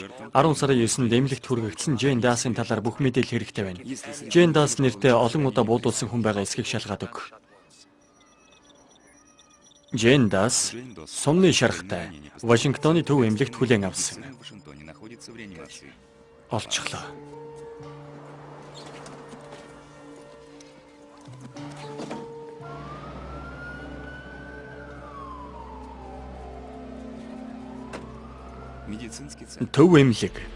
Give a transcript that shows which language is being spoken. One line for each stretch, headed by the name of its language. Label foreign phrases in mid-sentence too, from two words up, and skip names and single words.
Mongolian: 10 сарын 9-нд эмнэлэгт хүргэгдсэн Джейн Дасын талаар бүх мэдээлэл хэрэгтэй байна. Джейн Дас нэртэй олон удаа буудуулсан хүн байгаа эсэхийг шалгаад өг. Джейн Дас сумны шархтай Вашингтоны төв эмнэлэгт хүлээн авсан.
Russian: в Вашингтоне находится в реанимации.
Mongolian: Олчихлоо.
Russian: Медицинский центр.
Mongolian: Төв эмнэлэг.